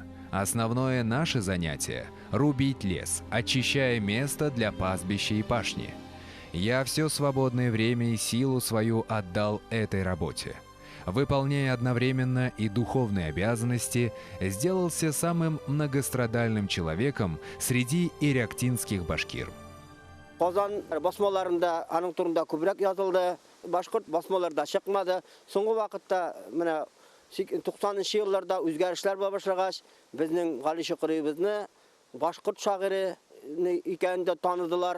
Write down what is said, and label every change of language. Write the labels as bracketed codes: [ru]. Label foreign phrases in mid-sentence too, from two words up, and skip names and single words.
[ru] Основное наше занятие – рубить лес, очищая место для пастбища и пашни. Я все свободное время и силу свою отдал этой работе. Выполняя одновременно и духовные обязанности, сделался самым многострадальным человеком среди иректинских башкир». [tt] Казан басмаларында аның турында күбрәк язылды. Башкорт басмаларда чыкмады. Соңгы вакытта менә 90-нчы елларда үзгәрешләр башлагач, безнең Гали Шөкеребезне башкорт шагыйре икәнен дә таныдылар.